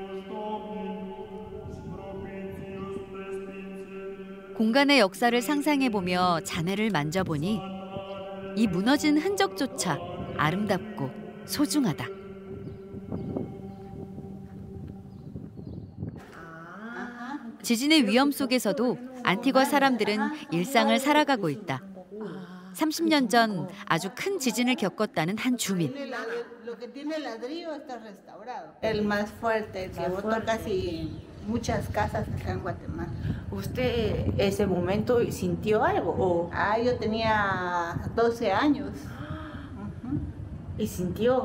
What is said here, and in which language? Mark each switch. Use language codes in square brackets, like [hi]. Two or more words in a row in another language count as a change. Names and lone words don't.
[ko] 공간의 역사를 상상해보며 잔해를 만져보니 이 무너진 흔적조차 아름답고 소중하다. 지진의 위험 속에서도 안티과 사람들은 일상을 살아가고 있다. 30년 전 아주 큰 지진을 겪었다는 한 주민. [es] El más fuerte, que botó casi muchas casas acá en Guatemala. ¿Usted ese momento sintió algo o Ah, yo tenía 12 años. y sintió?